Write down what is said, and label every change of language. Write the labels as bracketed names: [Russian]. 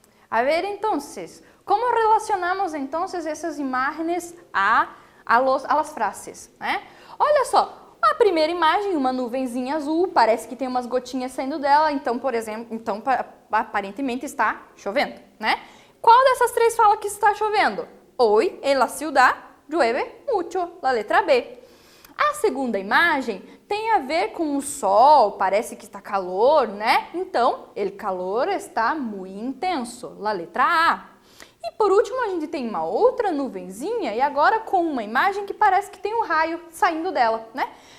[Spanish] A ver, [Portuguese] então, como relacionamos então essas imagens [Spanish] a las frases, [Portuguese] né? Olha só, a primeira imagem, uma nuvenzinha azul, parece que tem umas gotinhas saindo dela, então, por exemplo, aparentemente está chovendo, né? Qual dessas 3 fala que está chovendo? [Spanish] Hoy en la ciudad llueve mucho, [Portuguese] a letra B. A segunda imagem tem a ver com o sol, parece que está calor, né? Então, [Spanish] el calor está [Portuguese] muito intenso, a letra A. E por último, a gente tem uma outra nuvenzinha e agora com uma imagem que parece que tem um raio saindo dela, né?